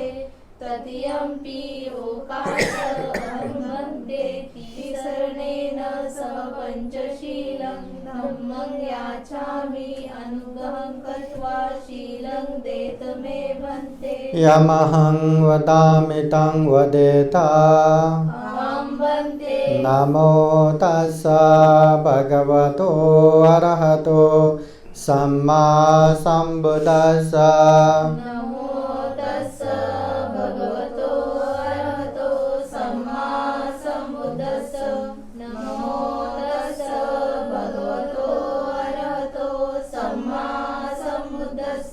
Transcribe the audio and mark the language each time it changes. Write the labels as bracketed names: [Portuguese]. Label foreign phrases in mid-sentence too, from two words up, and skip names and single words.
[Pali] तृतीयंपि ओकास अहं भन्ते तिसरणेन सह पंचशीलं धम्मं याचामि अनुग्रहं कृत्वा शीलं देत मे भन्ते. यमहं वदामि तं वदेता. अहं भन्ते नमो तस्स भगवतो अरहतो सम्मा संबुद्धस्स. नमो तस्स भगवतो अरहतो सम्मा संबुद्धस्स. नमो तस्स भगवतो अरहतो सम्मा संबुद्धस्स.